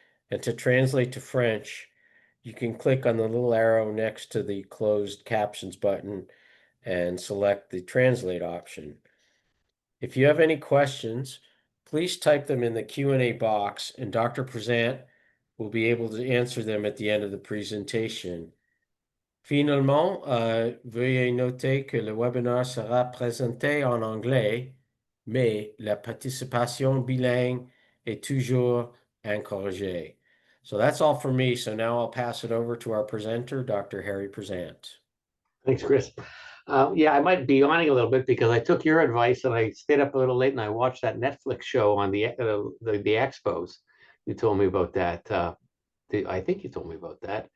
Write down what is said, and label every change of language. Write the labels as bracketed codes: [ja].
[en] And to translate to French, you can click on the little arrow next to the closed captions button and select the translate option. If you have any questions, please type them in the Q&A box and Dr. Prezant will be able to answer them at the end of the presentation. [fr] Finalement, veuillez noter que le webinaire sera présenté en anglais, mais la participation bilingue est toujours encouragée. [en] So that's all for me. So now I'll pass it over to our presenter, Dr. Harry Prizant. Thanks, Chris. Yeah, I might be yawning a little bit because I took your advice and I stayed up a little late and I watched that Netflix show on the expos. You told me about that. I think you told me about that.